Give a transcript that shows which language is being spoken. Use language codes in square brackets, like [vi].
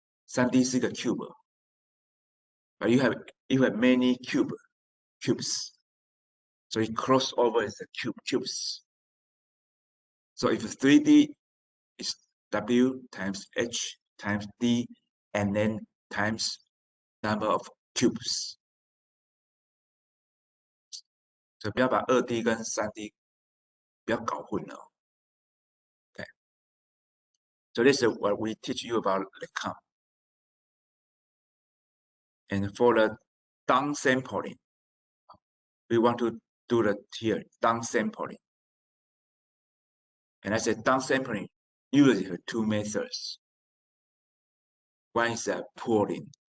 [en] 3D [zh] 是个 [en] cube. But you have many cubes. So it crossover is the cubes. So if 3D is W times H times D and then times number of cubes. [zh] So 不要把2D 跟3D 不要搞混了。 [en] Okay. So this is what we teach you about the COM. And for the downsampling, we want to do the here downsampling. And I said downsampling usually have 2 methods. One is pooling.